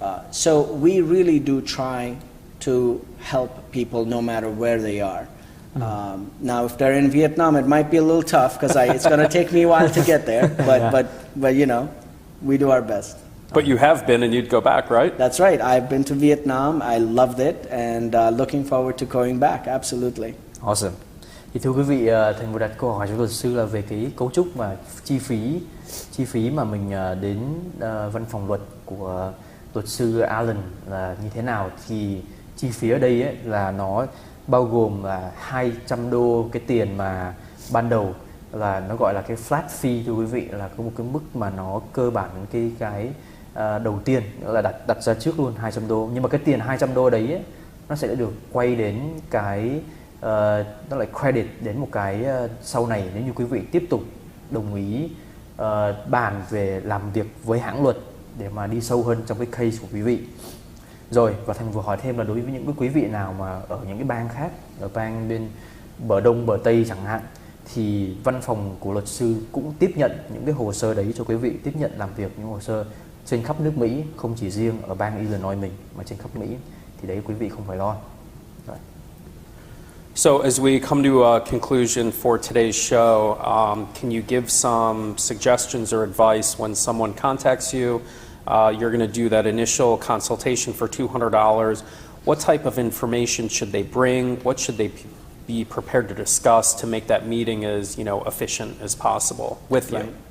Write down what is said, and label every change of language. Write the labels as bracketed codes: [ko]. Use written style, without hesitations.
[en] So we really do try to help people no matter where they are. Now, if they're in Vietnam, it might be a little tough because it's going to take me a while to get there. But we do our best. But you have been, and you'd go back, right? That's right. I've been to Vietnam. I loved it, and looking forward to going back. Absolutely. Awesome. [vi] Thì thưa quý vị, Thành vừa đặt câu hỏi cho luật sư là về cái cấu trúc mà chi phí mà mình đến văn phòng luật của luật sư Alan là như thế nào. Thì chi phí ở đây là nó bao gồm là $200 cái tiền mà ban đầu là nó gọi là cái flat fee, thưa quý vị, là có một cái mức mà nó cơ bản cái đầu tiên là đặt ra trước luôn $200. Nhưng mà cái tiền $200 đấy nó sẽ được quay đến cái nó lại credit đến một cái sau này nếu như quý vị tiếp tục đồng ý bàn về làm việc với hãng luật để mà đi sâu hơn trong cái case của quý vị. Rồi, và Thành vừa hỏi thêm là đối với những cái quý vị nào mà ở những cái bang khác, ở bang bên bờ Đông, bờ Tây chẳng hạn, thì văn phòng của luật sư cũng tiếp nhận những cái hồ sơ đấy cho quý vị, tiếp nhận làm việc những hồ sơ trên khắp nước Mỹ, không chỉ riêng ở bang Illinois mình mà trên khắp Mỹ, thì đấy quý vị không phải lo. Rồi. [en] So as we come to a conclusion for today's show, can you give some suggestions or advice when someone contacts you? You're going to do that initial consultation for $200. What type of information should they bring? What should they be prepared to discuss to make that meeting as efficient as possible with you?